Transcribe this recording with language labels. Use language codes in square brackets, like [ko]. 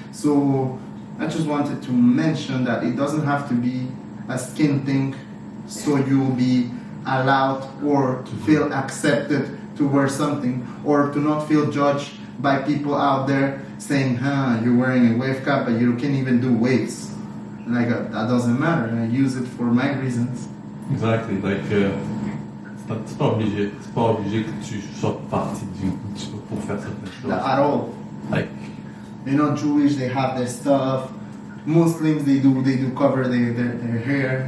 [en] So I just wanted to mention that it doesn't have to be a skin thing, so you'll be allowed or to feel accepted to wear something, or to not feel judged by people out there saying, you're wearing a wave cap, but you can't even do waves. Like, that doesn't matter. I use it for my reasons. Exactly. Like, [fr] c'est pas obligé. C'est pas obligé que tu sois partie d'une culture pour faire certaines choses. [en] At all. Like, Jewish, they have their stuff. Muslims, they do cover their hair.